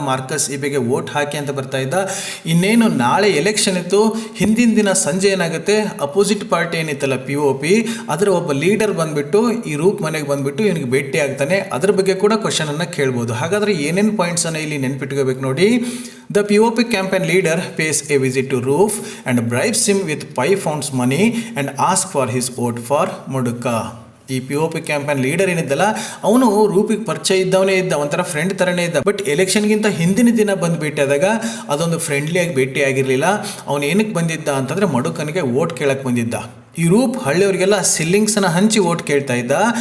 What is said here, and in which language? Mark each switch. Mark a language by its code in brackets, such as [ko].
[kn] Marcus ಇಬೆಗೆ vote ಹಾಕಿ ಅಂತ ಬರ್ತಾ ಇದ್ದ. ಇನ್ನೇನು ನಾಳೆ ಎಲೆಕ್ಷನ್ ಇತ್ತು, ಹಿಂದಿನ ದಿನ ಸಂಜೆ ಏನಾಗುತ್ತೆ, ಅಪೋಸಿಟ್ ಪಾರ್ಟಿ ಏನಿತ್ತಲ್ಲ POP, ಅದರ ಒಬ್ಬ ಲೀಡರ್ ಬಂದುಬಿಟ್ಟು ಈ ರೂಪ್ ಮನೆಗೆ ಬಂದುಬಿಟ್ಟು ಇವನಿಗೆ ಭೇಟಿ ಆಗ್ತಾನೆ. ಅದ್ರ ಬಗ್ಗೆ ಕೂಡ ಕ್ವಶನನ್ನು ಕೇಳ್ಬೋದು. ಹಾಗಾದರೆ ಏನೇನು ಪಾಯಿಂಟ್ಸನ್ನು ಇಲ್ಲಿ ನೆನ್ಪಿಟ್ಕೋಬೇಕು ನೋಡಿ. [en] The POP campaign leader pays a visit to Roof and bribes him with 5 pounds money and asks for his vote for Moduka. [kn] ಈ POP ಕ್ಯಾಂಪೇನ್ ಲೀಡರ್ ಏನಿದ್ದಲ್ಲ, ಅವನು ರೂಪಿಗೆ ಪರಿಚಯ ಇದ್ದವನೇ ಇದ್ದ, ಒಂಥರ ಫ್ರೆಂಡ್ ಥರನೇ ಇದ್ದ. ಬಟ್ ಎಲೆಕ್ಷನ್ಗಿಂತ ಹಿಂದಿನ ದಿನ ಬಂದು ಭೇಟಿ ಆದಾಗ ಅದೊಂದು ಫ್ರೆಂಡ್ಲಿಯಾಗಿ ಭೇಟಿ ಆಗಿರಲಿಲ್ಲ. ಅವನು ಏನಕ್ಕೆ ಬಂದಿದ್ದ ಅಂತಂದರೆ ಮಡುಕನಿಗೆ ವೋಟ್ ಕೇಳಕ್ಕೆ ಬಂದಿದ್ದ. ಈ ರೂಪ್ ಹಳ್ಳಿಯವರಿಗೆಲ್ಲ ಸಿಲ್ಲಿಂಗ್ಸನ್ನ ಹಂಚಿ ವೋಟ್ ಕೇಳ್ತಾ ಇದ್ದ.